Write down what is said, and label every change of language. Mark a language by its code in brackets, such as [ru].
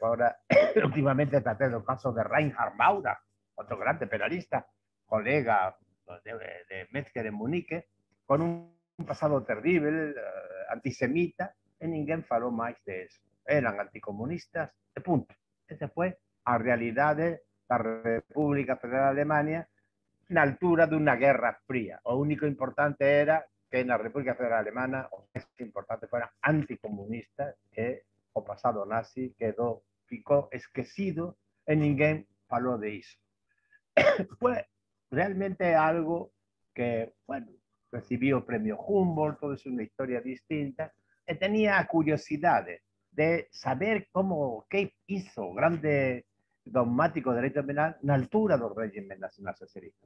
[es] Ahora, últimamente traté el caso de Reinhard Maurer, otro grande penalista, colega de Metzger en Munique, con un pasado terrible, antisemita, y ninguém faló más de eso. Eran anticomunistas, de punto. Esa fue la realidad de la República Federal de Alemania, en la altura de una guerra fría. Lo único importante era [gl] que na República Federal Alemana o máis importante fuera anticomunista, que o pasado nazi ficou esquecido e ninguén falou de iso. [es] Fue realmente algo que, bueno, recibió el premio Humboldt, todo es una historia distinta, y tenía curiosidad de saber qué hizo grande dogmático de derecho penal [gl] na altura do régimen nacionalsocialista.